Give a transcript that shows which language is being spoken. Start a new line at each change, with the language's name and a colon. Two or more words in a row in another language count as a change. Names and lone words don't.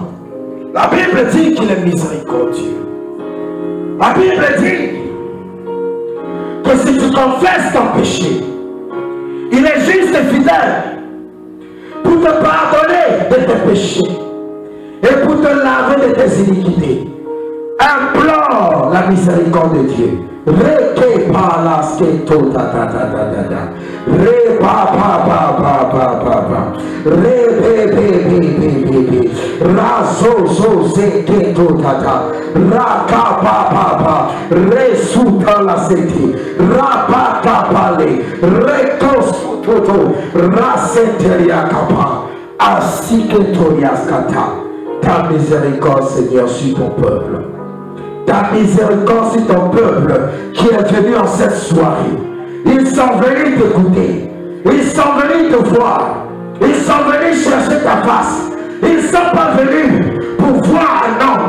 French: La Bible dit qu'il est miséricordieux. La Bible dit que si tu confesses ton péché, il est juste et fidèle pour te pardonner de tes péchés et pour te laver de tes iniquités. Implore la miséricorde de Dieu. Reke palas ke to ta ta ta ta ta ta. Re pa pa pa pa pa pa pa. Re pe pe pe pe pe pe. Ra so so se ke to ta ta. Ra ka pa pa pa. Re su ta la se ti. Ra pa ka pa le. Re ko su to to. Ra se teria ka pa. Asi ke torias kata. Ta miséricorde, Seigneur, sur ton peuple. Ta miséricorde sur ton peuple qui est venu en cette soirée. Ils sont venus t'écouter. Ils sont venus te voir. Ils sont venus chercher ta face. Ils ne sont pas venus pour voir un homme.